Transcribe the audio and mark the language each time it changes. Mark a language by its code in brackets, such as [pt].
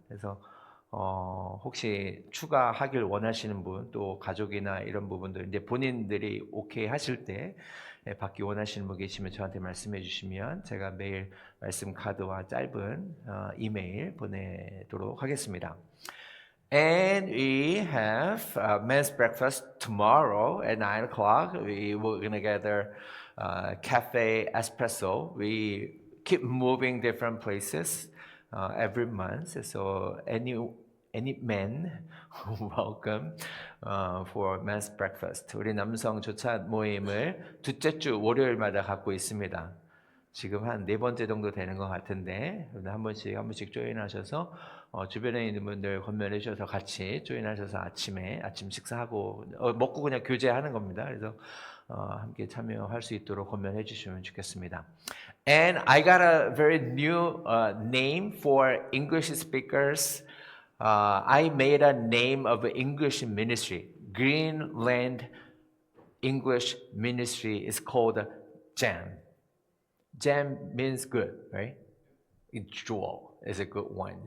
[ko] 그래서 혹시 추가하길 원하시는 분, 또 가족이나 이런 부분들 이제 본인들이 오케이 하실 때 받기 원하시는 분 계시면 저한테 말씀해 주시면 제가 매일 말씀 카드와 짧은 이메일 보내도록 하겠습니다. [en] And we have men's breakfast tomorrow at 9 o'clock. We're going to gather Cafe Espresso. We keep moving different places every month. So any men welcome for men's breakfast. [ko] 우리 남성 조찬 모임을 둘째 주 월요일마다 갖고 있습니다. 지금 한 4번째 정도 되는 것 같은데 한 번씩 조인하셔서 주변에 있는 분들 건면해 주셔서 같이 조인하셔서 아침 식사하고 먹고 그냥 교제하는 겁니다. 그래서 함께 참여할 수 있도록 건면해 주시면 좋겠습니다. [en] And I got a very new name for English speakers. I made a name of English ministry. Greenland English ministry is called GEM. GEM means good, right? Jewel is a good one.